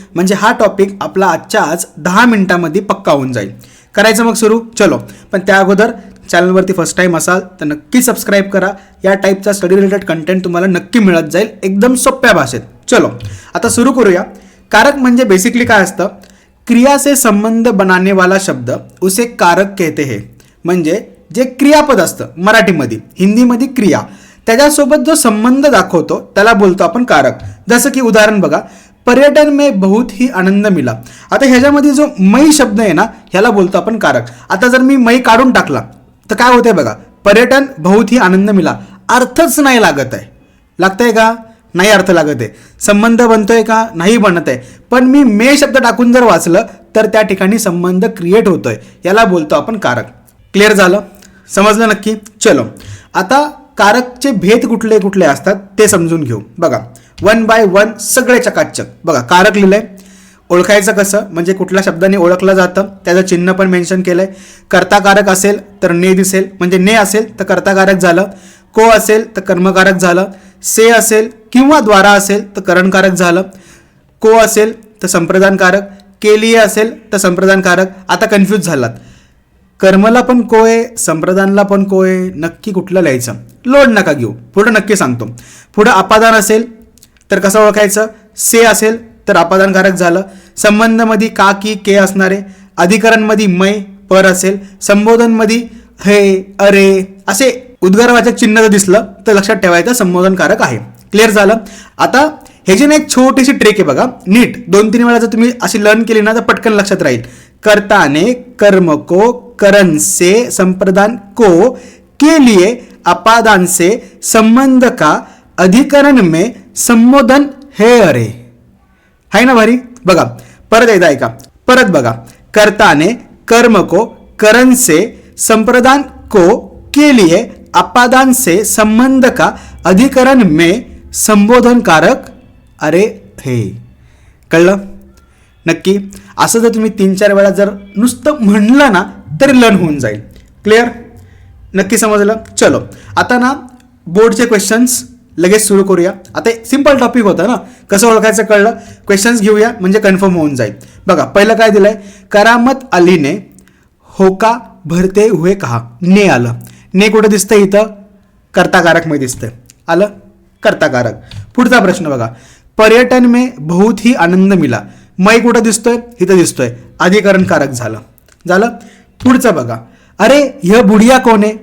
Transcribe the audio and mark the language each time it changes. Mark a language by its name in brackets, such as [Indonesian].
[Marathi] म्हणजे हा टॉपिक आपला आजच्या आज 10 मिनिटांमध्ये पक्का होऊन जाईल. करायचं मग सुरू. चलो, पण त्या अगोदर चॅनलवरती फर्स्ट टाईम असाल तर नक्की सबस्क्राईब करा. या टाईपचा स्टडी रिलेटेड कंटेंट तुम्हाला नक्की मिळत जाईल एकदम सोप्या भाषेत. चलो, आता सुरू करूया. कारक म्हणजे बेसिकली काय असतं? [Hindi] क्रिया से संबंध बनाने वाला शब्द उसे कारक कहते हैं. [Marathi] म्हणजे जे क्रियापद असतं मराठीमध्ये, हिंदीमध्ये क्रिया, त्याच्यासोबत जो संबंध दाखवतो त्याला बोलतो आपण कारक. जसं की उदाहरण बघा, [Hindi] पर्यटन में बहुत ही आनंद मिला. [Marathi] आता ह्याच्यामध्ये जो मै शब्द आहे ना, ह्याला बोलतो आपण कारक. आता जर मी मै काढून टाकला तर काय होतंय बघा, [Hindi] पर्यटन बहुत ही आनंद मिला. [Marathi] अर्थच नाही लागत आहे. लागतंय का? नाही अर्थ लागत आहे. संबंध बनतोय का? नाही बनत आहे. पण मी मे शब्द टाकून जर वाचलं तर त्या ठिकाणी संबंध क्रिएट होतोय. याला बोलतो आपण कारक. क्लिअर झालं? समजलं नक्की? चलो, आता कारकचे भेद कुठले कुठले असतात ते समजून घेऊ. बघा, 1 बाय 1 सगळे चकाचक. बघा, कारक लिहिलंय. ओळखायचं कसं? म्हणजे कुठल्या शब्दाने ओळखलं जातं त्याचं चिन्ह पण मेन्शन केलंय. कर्ताकारक असेल तर ने दिसेल, म्हणजे ने असेल तर कर्ताकारक झालं. को असेल तर कर्मकारक झालं. से असेल किंवा द्वारा असेल तर करणकारक झालं. को असेल तर संप्रदानकारक. के लिए असेल तर संप्रदानकारक. आता कन्फ्यूज झालात. कर्मला पण को आहे, संप्रदानला पण को आहे. नक्की कुठलं लिहायचं? लोड नका घेऊ, पुढं नक्की सांगतो. पुढं अपादान असेल तर कसं ओळखायचं? से असेल तर अपादानकारक झालं. संबंधमध्ये का की के असणारे. अधिकरणमध्ये मै पर असेल. संबोधनमध्ये हे अरे असे उद्गारवाचक चिन्ह जर दिसलं तर लक्षात ठेवायचं संबोधनकारक आहे. क्लिअर झालं? आता ह्याची ना एक छोटीशी ट्रिक आहे बघा. नीट 2-3 वेळा जर तुम्ही अशी लर्न केली ना तर पटकन लक्षात राहील. [Hindi] कर्ताने कर्म को, करण से, संप्रदान को, के लिए, अपादान से, संबंध का, अधिकरण में संबोधन है अरे. है ना भारी? [Marathi] बघा, परत एकदा ऐका. परत बघा, [Hindi] कर्ताने कर्म को, करण से, संप्रदान को, के लिए, अपादान से, संबंध का, अधिकरण में संबोधन कारक अरे हे. [Marathi] कळलं? नक्की? असं जर तुम्ही 3-4 वेळा जर नुसतं म्हणलं ना तरी लर्न होऊन जाईल. क्लिअर? नक्की समजलं? चलो, आता ना बोर्डचे क्वेश्चन्स लगेच सुरू करूया. आता सिंपल टॉपिक होता ना, कसं ओळखायचं कळलं. क्वेश्चन्स घेऊया म्हणजे कन्फर्म होऊन जाईल. बघा, पहिलं काय दिलंय? [Hindi] करामत अलीने होका भरते हुए कहा. [Marathi] ने आलं. ने कुठं दिसतंय? इथं कर्ताकारक मध्ये दिसतंय. आलं कर्ताकारक. पुढचा प्रश्न बघा, [Hindi] पर्यटन में बहुत ही आनंद मिला. [Marathi] मै कुठं दिसतोय? इथं दिसतोय. अधिकरण कारक झालं. झालं? पुढचं बघा, [Hindi] अरे यह बुढिया [Marathi] कोण आहे?